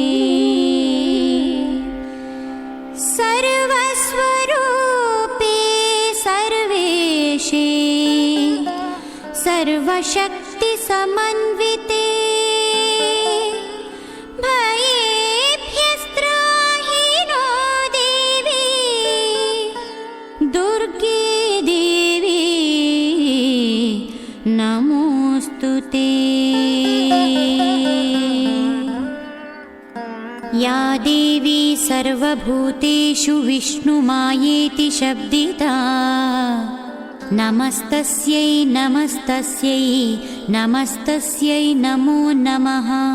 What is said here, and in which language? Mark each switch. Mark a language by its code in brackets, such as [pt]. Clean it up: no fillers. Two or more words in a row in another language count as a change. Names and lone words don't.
[sa] ಸರ್ವಸ್ವರೂಪೇ ಸರ್ವೇಶೇ ಸರ್ವಶಕ್ತಿ ಸಮನ್ವಿತೆ ಭಯೇಭ್ಯಸ್ತ್ರಾಹಿ ನೋ ದೇವಿ ದುರ್ಗೆ ದೇವಿ ನಮೋಸ್ತುತೇ. या देवी सर्वभूतेषु विष्णुमायेति शब्दिता नमस्तस्यै नमस्तस्यै नमस्तस्यै नमो नमः.